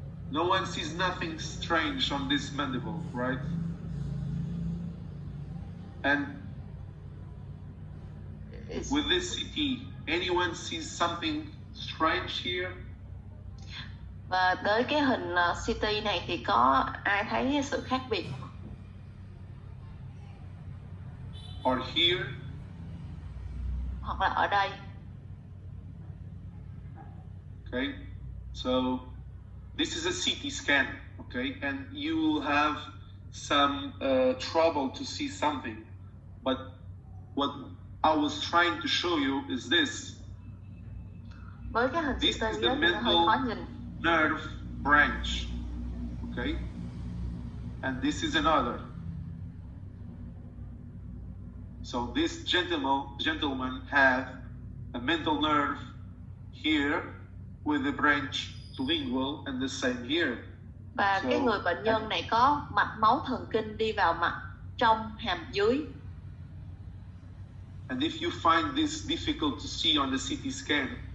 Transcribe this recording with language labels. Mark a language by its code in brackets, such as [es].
[en] No one sees nothing strange on this mandible, right? And with this CT, anyone sees something strange here? [vi] Và tới cái hình CT này thì có ai thấy sự khác biệt không? [en] Or here? [vi] Hoặc là ở đây? [en] Okay, so this is a CT scan, okay, and you will have some trouble to see something, but what I was trying to show you is this. [vi] Với cái hình [en] This CT is the mental nerve branch, okay, and this is another. So this gentleman had a mental nerve here with the branch lingual and the same here. [vi] Và cái người bệnh nhân này có mạch máu thần kinh đi vào mặt trong hàm dưới. [en] And if you find this difficult to see on the CT scan,